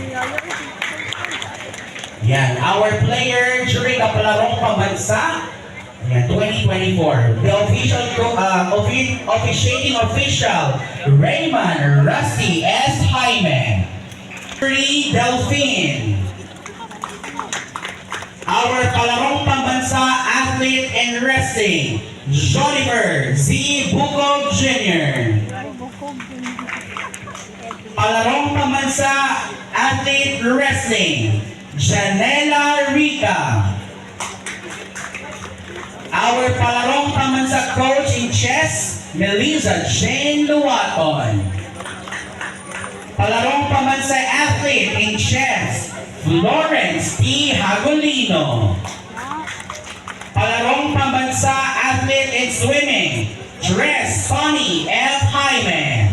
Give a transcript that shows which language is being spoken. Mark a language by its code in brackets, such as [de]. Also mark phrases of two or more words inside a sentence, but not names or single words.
[en] Yan, our player during the Palarong Pambansa, 2024. The officiating official, Raymond Rusty S. Jaime. Delphine. Our Palarong Pambansa athlete in wrestling, Jennifer Z. Bukog Jr. Palarong Pambansa athlete wrestling, Janela Rica. Our Palarong Pambansa coach in chess, Melissa Jane Luaton. Palarong Pambansa athlete in chess, Florence P. Hagolino. Palarong Pambansa athlete in swimming, Dress Sonny F. Jaime.